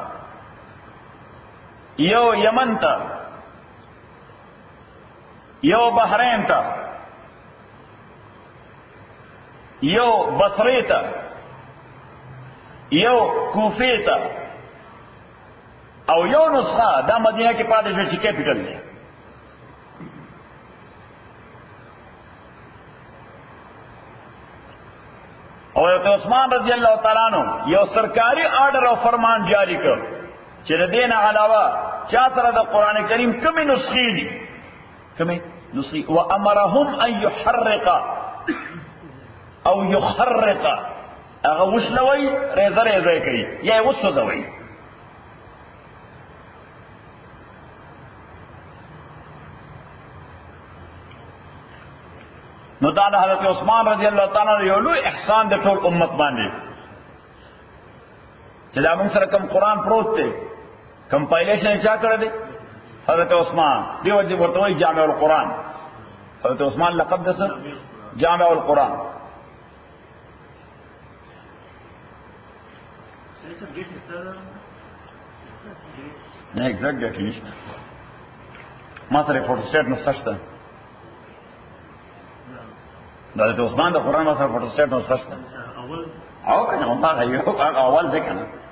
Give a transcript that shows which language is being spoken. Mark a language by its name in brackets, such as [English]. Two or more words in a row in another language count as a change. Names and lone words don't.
[Pashto] یو یمن ته، یو بحرین ته، یو بصری ته، یو کوفی ته، او یو نسخه دا مدینه کې پاتې شو چې کیپټل دی. او حضرت عثمان [Arabic] رضی اللہ تعالیٰ عنہ [Pashto] یو سرکاری آرڈر او فرمان جاری کړ چې د دین علاوه چا سره د قران کریم کومې نسخې دي، کومې نسخې، [Arabic] وامرهم ان يحرق او يخرق، [Pashto] هغه وسلوي ریزه ریزه کوي یا وسوځوي. نو دا د حضرت عثمان [Arabic] رضی اللہ تعالیٰ عنہ [Pashto] یو لوی احسان د ټول امت باندې چې دا موږ سره کوم قرآن پروت دی، کمپایلیشن چا کړی دی؟ حضرت عثمان. دیو دې ورته وایي [Arabic] جامع القرآن. [Pashto] حضرت عثمان لقب د څه؟ [Arabic] جامع القرآن. [Pashto] نه [English] exact date [Pashto] نشته ما سره فوټو سټیټ نشته د حضرت عثمان د قرآن ما سره فوټو سټیټ نشته او کنه هغه یو اول دی کنه